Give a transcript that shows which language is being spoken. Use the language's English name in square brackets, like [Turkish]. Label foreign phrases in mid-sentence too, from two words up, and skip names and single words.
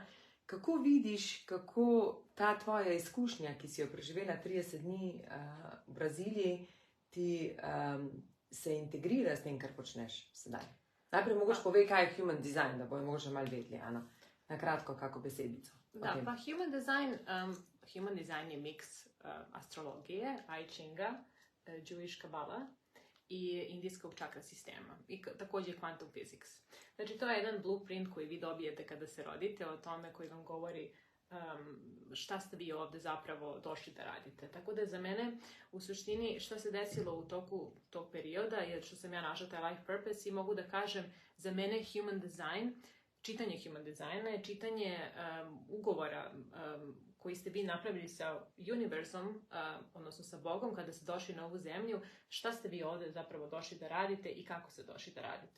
[Slovenian] Kako vidiš, kako ta tvoja izkušnja, ki si jo preživela 30 dni v Braziliji, ti se integrira s tem, kar počneš sedaj? Najprej mogoče povej, kaj je [English] human design, [Slovenian] da bojo mogoče malo vedeli, Ana. Na kratko, kako besedico. [Serbian] Da, pa [English] human design [Serbian] je miks astrologije, I Chinga, [English] Jewish Kabbalah [Serbian] i indijskog čakra sistema i također [English] quantum physics. [Serbian] Znači, to je jedan blueprint koji vi dobijete kada se rodite, o tome koji vam govori šta ste vi ovde zapravo došli da radite. Tako da za mene, u suštini, šta se desilo u toku tog perioda je što sam ja našla taj [English] life purpose [Serbian] i mogu da kažem, za mene [English] human design, [Serbian] čitanje [English] human designa [Serbian] je čitanje ugovora koji ste vi napravili sa univerzom, odnosno sa Bogom, kada ste došli na ovu zemlju, šta ste vi ovde zapravo došli da radite i kako ste došli da radite.